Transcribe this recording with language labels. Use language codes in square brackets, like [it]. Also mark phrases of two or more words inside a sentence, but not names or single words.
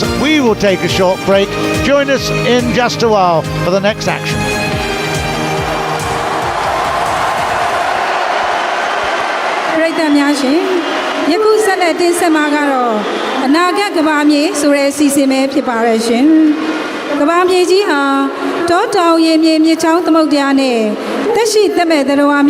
[en] We will take a short break. Join us in just a while for the next action. [my] ပရိသတ်များရှင်ယခုဆက်လက်တင်ဆက်မှာကတော့အနာဂတ်ကမ္ဘာမြေဆိုတဲ့အစီအစဉ်ပဲဖြစ်ပါရဲ့ရှင်ကမ္ဘာမြေကြီးဟာတောတောင်ရေမြေမြစ်ချောင်းသမုဒ္ဒရာနဲ့တက်ရှိတက်မဲ့သတ္တဝါ